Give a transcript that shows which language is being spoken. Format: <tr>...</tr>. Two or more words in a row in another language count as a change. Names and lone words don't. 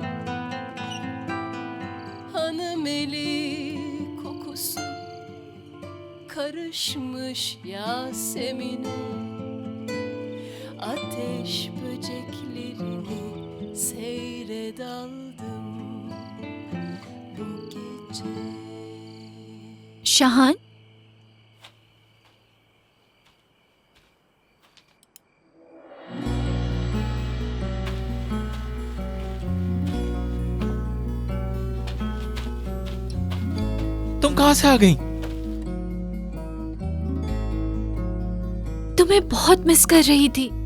<tr>Hanım eli kokusu karışmış Yasemin'e. Ateş böceklerini seyre daldım bu gece. Şahan,</tr> <hi>तुम कहाँ से आ गई? तुम्हें बहुत मिस कर रही थी।</hi>